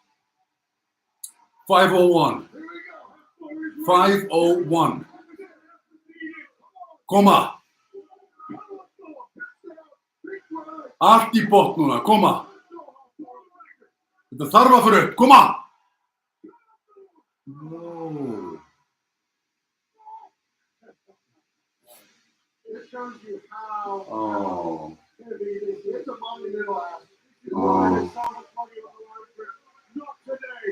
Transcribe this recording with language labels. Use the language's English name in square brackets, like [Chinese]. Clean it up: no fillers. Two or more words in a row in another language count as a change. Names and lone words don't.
[Icelandic] 501. 501. Koma. Allt í botn núna, koma. Þetta þarf að fyrir upp, koma. [English] No. It shows you how Oh. it's a monumental act. Oh. Not today.